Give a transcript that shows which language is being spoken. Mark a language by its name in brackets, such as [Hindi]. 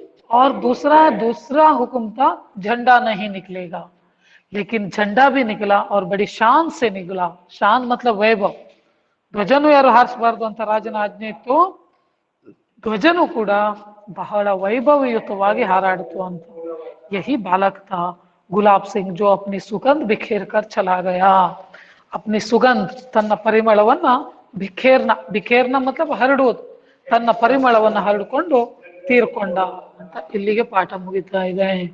[Hindi] और दूसरा हुक्म था झंडा नहीं निकलेगा, लेकिन झंडा भी निकला और बड़ी शान से निकला। शान मतलब वैभव। [Kannada] ಧ್ವಜನು ಯಾರು ಹಾರಿಸಬಾರದು ಅಂತ ರಾಜನ ಆಜ್ಞೆ ಇತ್ತು, ಧ್ವಜನು ಕೂಡ ಬಹಳ ವೈಭವಯುತವಾಗಿ ಹಾರಾಡಿತು ಅಂತ। [Hindi] यही बालक था गुलाब सिंह, जो अपनी सुगंध बिखेर कर चला गया। अपनी सुगंध, [Kannada] ತನ್ನ ಪರಿಮಳವನ್ನ ಬಿಖೇರ್ನ ಬಿಖೇರ್ನ मतलब ಹರಡುವುದು, ತನ್ನ ಪರಿಮಳವನ್ನು ಹರಡಿಕೊಂಡು ತೀರ್ಕೊಂಡ ಅಂತ ಇಲ್ಲಿಗೆ ಪಾಠ ಮುಗಿತಾ ಇದೆ.